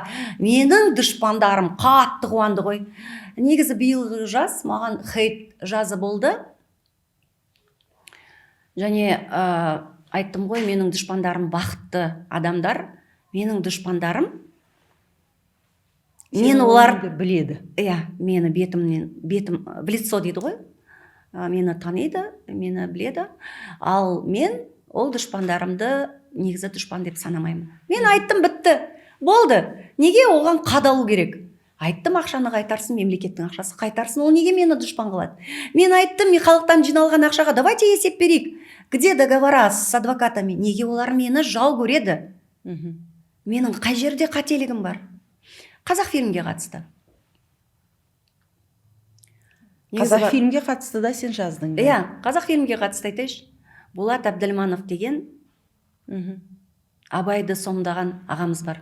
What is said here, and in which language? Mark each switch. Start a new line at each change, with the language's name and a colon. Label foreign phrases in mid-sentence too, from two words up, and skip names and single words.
Kazakh: Менің дұшпандарым қатты қуанды ғой. Негізі биылғы жаз маған хейт жазы болды. Және айттым ғой, менің дұшпандарым бақытты адамдар. Менің дұшпандарым, мен олар біледі. Иә, мені бетім
Russian: в лицо
Kazakh: дейді ғой. Мені таниды, мені біледі. Ал мен ол дұшпандарымды негізі дұшпан деп санамаймын. Мен айттым, бітті. Болды. Неге оған қадалу керек? Айттым, ақшаны қайтарсын, мемлекеттің ақшасы қайтарсын. Ол неге мені дұшпан қылады? Мен айттым, мен халықтан жиналған ақшаға давайте есеп берейік.
Russian: Где договора с адвокатами?
Kazakh: Неге олар мені жау көреді? Менің қай жерде қателігім бар? Қазақфильмге қатысты. қазақ фильмге қатысты да сен жаздың ба? Иә, қазақ фильмге қатысты айтайыншы. Болат Әбділманов деген Абайды сомдаған ағамыз бар.